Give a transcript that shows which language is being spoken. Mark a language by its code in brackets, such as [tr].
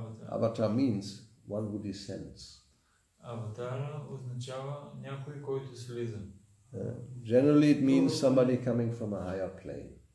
[en] Avatar means one who descends. [bg] Аватара означава някой, който слиза. [en] Generally it means somebody coming from a higher plane.